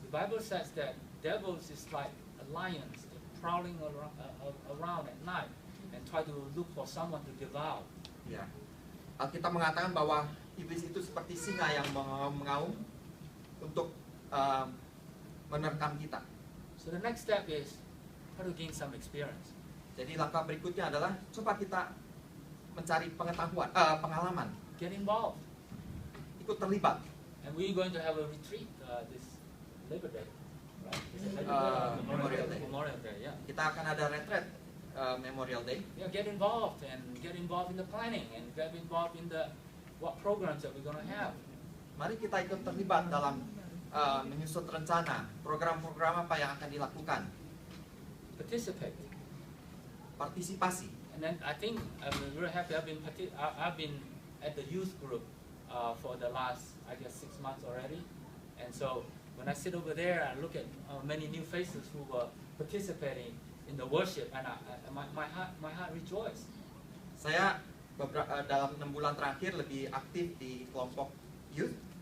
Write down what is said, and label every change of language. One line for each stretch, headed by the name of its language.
English: The Bible says that devils is like a lion prowling around at night and try to look for someone to devour.
Indonesian: Ya, Alkitab mengatakan bahwa iblis itu seperti singa yang mengaum untuk menerkam kita.
English: So the next step is how to gain some experience.
Indonesian: Jadi langkah berikutnya adalah coba kita mencari pengalaman,
English: Get involved.
Indonesian: ikut terlibat.
English: And we're going to have a retreat this Labor Day. Right? Is it Labor Day? Memorial Day. Memorial Day, yeah.
Indonesian: Kita akan ada retreat Memorial Day.
English: Yeah, get involved in the planning and get involved in the what programs that we're going to have.
Indonesian: Mari kita ikut terlibat dalam menyusun rencana, program-program apa yang akan dilakukan,
English: Participate.
Indonesian: partisipasi.
English: And then I think I'm very happy. I've been at the youth group for the last, I guess, 6 months already. And so when I sit over there, I look at many new faces who were participating in the worship, and my heart rejoiced.
Indonesian: Saya dalam 6 bulan terakhir lebih aktif di kelompok youth.